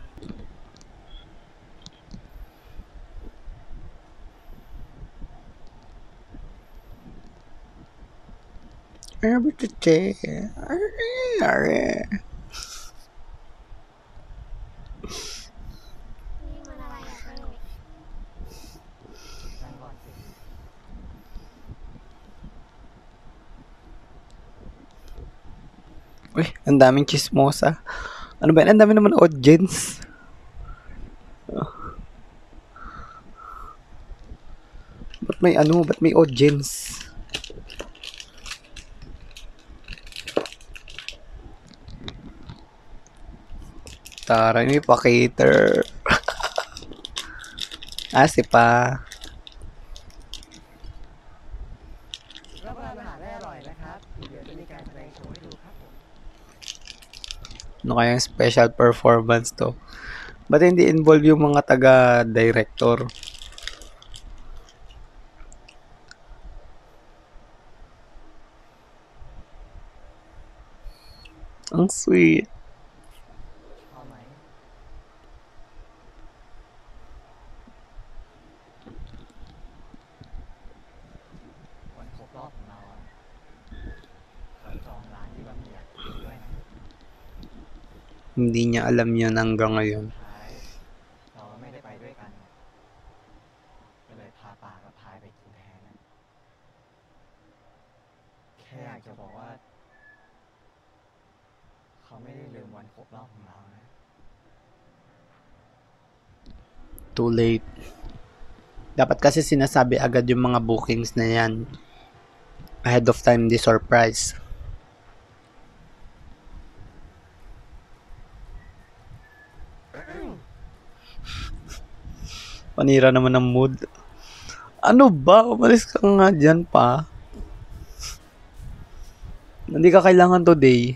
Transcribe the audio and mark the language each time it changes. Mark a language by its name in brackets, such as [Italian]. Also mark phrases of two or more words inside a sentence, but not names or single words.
[Filipino] Ano ba ito, Te? Are. [Thai] นี่มันอะไรอะเต้ นั่งก่อนสิ [Filipino] Uy, ang daming chismosa. Ano ba yan? Ang dami naman audience. Ba't may ano? Ba't may audience? Tara, may pa-cater. Si Pa. [Thai] รับประทานอาหารได้อร่อยนะครับเดี๋ยวจะมีการแสดงโชว์ให้ดูครับผม [Filipino] Ano kayang special performance to? Ba't hindi involve yung mga taga-director? Ang sweet. [Thai] พอไหมวันครบรอบของเราอะเราจองร้านที่บะหมี่อะด้วยนะ [Filipino] Hindi niya alam yun hanggang ngayon. [Thai] ท้ายเราไม่ได้ไปด้วยกันอะก็เลยพาป่ากับพายไปกินแทนนะแค่อยากจะบอกว่า เขาไม่ได้ลืมวันครบรอบของเรานะ [English] Too late. [Filipino] Dapat kasi sinasabi agad yung mga bookings na yan. [English] Ahead of time, [Filipino] di surprise. Panira naman ng mood. Ano ba? Umalis ka nga dyan pa. Hindi ka kailangan today.